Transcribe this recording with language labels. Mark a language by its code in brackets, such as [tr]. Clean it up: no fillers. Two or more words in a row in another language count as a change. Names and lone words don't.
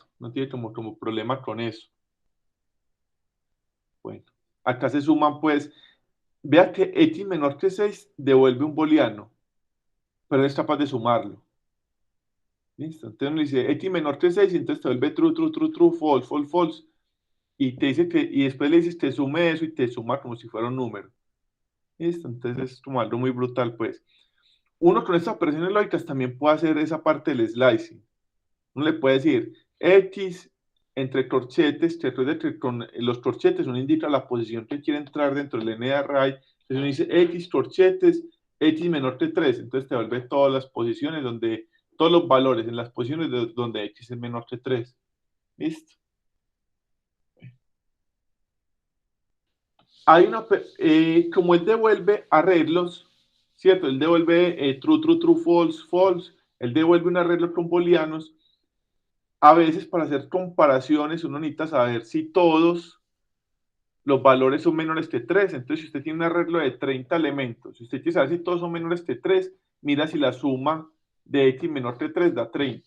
[es] No tiene como problema con eso. Bueno, acá se suman pues, vea que x menor que 6 devuelve un booleano, pero es capaz de sumarlo. ¿Listo? Entonces uno dice x menor que 6, y entonces te vuelve [en] true, true, true, true, false, false, false. [es] Y te dice que, y después le dices que sume eso y te suma como si fuera un número. ¿Listo? Entonces es como algo muy brutal, pues. Uno con estas operaciones lógicas también puede hacer esa parte del slicing. Uno le puede decir X entre corchetes, que recuerde que con los corchetes uno indica la posición que quiere entrar dentro del n de array. Entonces uno dice X corchetes, X menor que 3. Entonces te vuelve todas las posiciones donde, todos los valores en las posiciones donde X es menor que 3. ¿Listo? Hay una, como él devuelve arreglos, ¿cierto? Él devuelve [en] true, true, true, false, false. [es] Él devuelve un arreglo con booleanos. A veces para hacer comparaciones uno necesita saber si todos los valores son menores que 3. Entonces, si usted tiene un arreglo de 30 elementos, si usted quiere saber si todos son menores que 3, mira si la suma de x menor que 3 da 30.